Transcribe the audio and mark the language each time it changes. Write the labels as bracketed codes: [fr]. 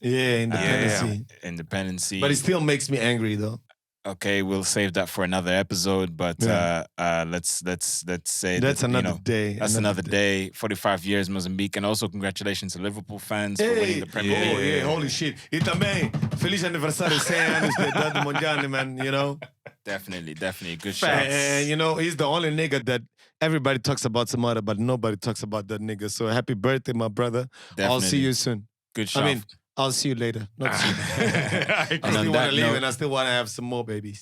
[en] Yeah, independency. Independency. But it still makes me angry though. Okay, we'll save that for another episode. But let's say that's another day. That's another day. 45 years Mozambique, and also congratulations to Liverpool fans for winning the Premier League. Yeah, holy shit! [pt] E também feliz aniversário 100 anos de idade mundial, man. [en] You know. Definitely, good shots. And you know, he's the only nigga that everybody talks about Samara, but nobody talks about that nigga. So happy birthday, my brother. Definitely. I'll see you soon. Good shot. I mean, I'll see you later. Not soon. I still want to leave and I still want to have some more babies.